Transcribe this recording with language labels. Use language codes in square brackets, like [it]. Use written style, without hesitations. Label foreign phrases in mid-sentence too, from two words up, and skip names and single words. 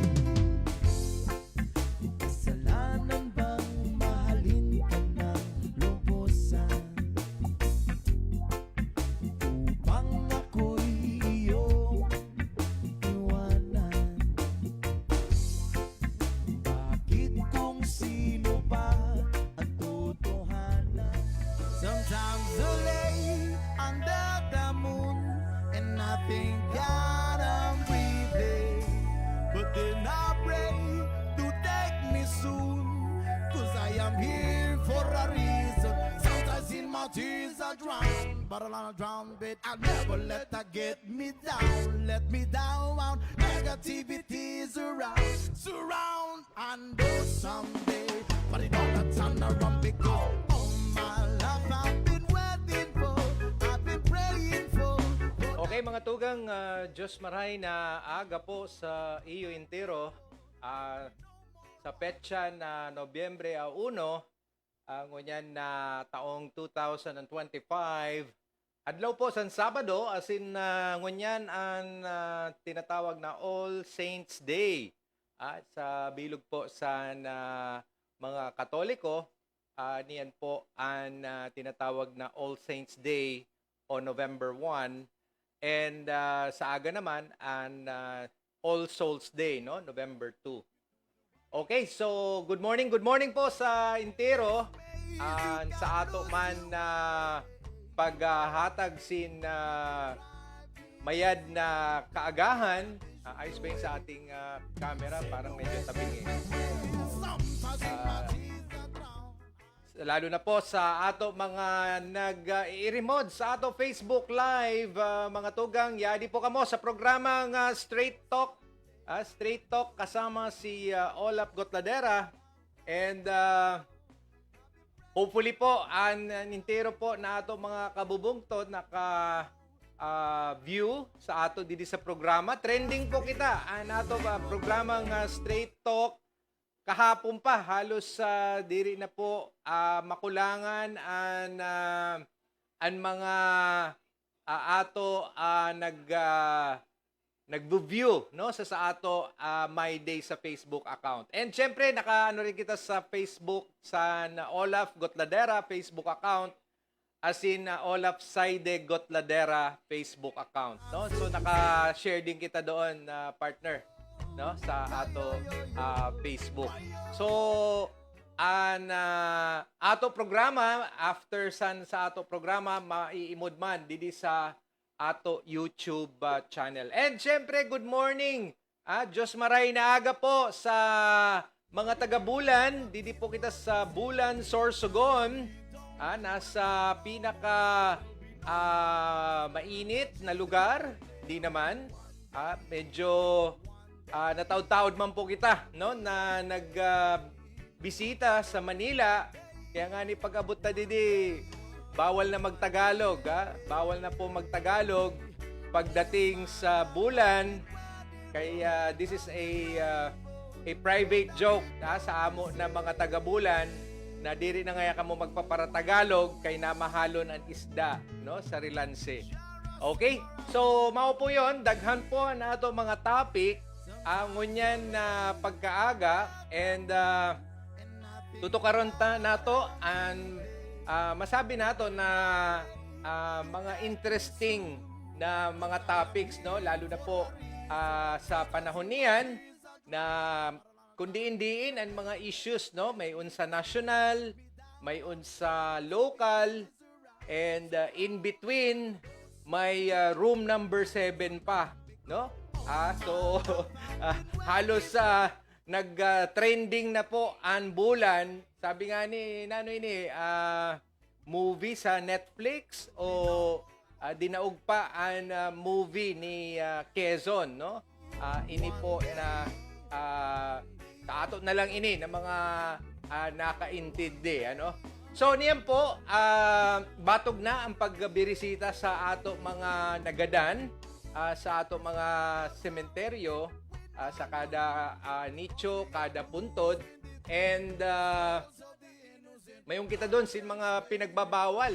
[tl] Kasalanan bang mahalin ka ng lubusan upang ako'y iyong iwanan? Bakit kung sino pa ang totohanan? [en] Sometimes I lay under the moon and I thank God I'm breathing, but then I pray to take me soon, 'cause I am here for a reason. Sometimes in my tears I drown, but I'll drown, but I'll never let that get me down. Let me down, negativity is around, surround, and do someday, but it don't turn around because all my life I've been waiting for, I've been praying for. [srv] Okay mga tugang, Diyos maray na aga po sa iyo intero. Sa petsa na Nobyembre 1, ngunyan na taong 2025. Adlaw po sa Sabado, as in ngunyan ang tinatawag na All Saints Day. Sa bilog po sa mga Katoliko, niyan po ang tinatawag na All Saints Day o November 1. And sa aga naman an All Souls Day, no, November 2. Okay, so [en] good morning [srv] po sa intero. Sa ato man na paghatag sin mayad na kaagahan. [tl] Ayos ba yung sa ating camera? Parang medyo tabing eh. [srv] Lalo na po sa ato mga nag-i-remote sa ato Facebook Live, mga tugang, yadi po kamo sa programang Straight Talk. [tl] Straight Talk kasama si Olaf Gotladera. [srv] And hopefully po, nintero po na ato mga kabubungtod view sa ato didi sa programa. Trending po kita. Ato programang Straight Talk. Kahapon pa, halos diri na po makulangan ang mga ato nag-view no sa ato My Day sa Facebook account. And syempre naka-ano rin kita sa Facebook sa Olaf Gotladera Facebook account [en] as in [srv] Olaf Saide Gotladera Facebook account, no? So naka-share din kita doon partner, no, sa ato Facebook. So ato programa after sa ato programa maiimod man didi sa ato YouTube channel. And syempre [en] good morning. [srv] Diyos maray na aga po sa mga taga-Bulan. Didi po kita sa Bulan, Sorsogon. Nasa pinaka mainit na lugar. [tl] Di naman. [srv] Medyo nataod-taod man po kita, no, na nagbisita sa Manila. Kaya nga ni pag-abot na didi, bawal na magtagalog, bawal na po magtagalog pagdating sa Bulan. Kaya [en] this is a private joke [srv] sa amo na mga taga-Bulan na diri na ngaya kamo magpaparatagalog kay namahalon ang isda, no, sa Rilanse. Okay? So mao po 'yon, daghan po na ato mga topic ngunyan na pagkaaga and tutukaron ta nato ang masabi nato na mga interesting na mga topics, no, lalo na po sa panahon niyan na kundi-indiin ang mga issues, no, may unsa national, may unsa local, and [en] in between [srv] may [en] room number [srv] 7 pa, no? [tl] So halos nag-trending na po ang Bulan. [srv] Sabi nga ni Nanoy ni movie sa Netflix o dinaog pa ang movie ni Quezon, no? Ini po na ato na lang ini ng mga nakaintindi, ano? So niyan po batog na ang pagbirisita sa ato mga nagadan sa ato mga sementeryo sa kada nicho, kada puntod. And mayong kita doon sin mga pinagbabawal.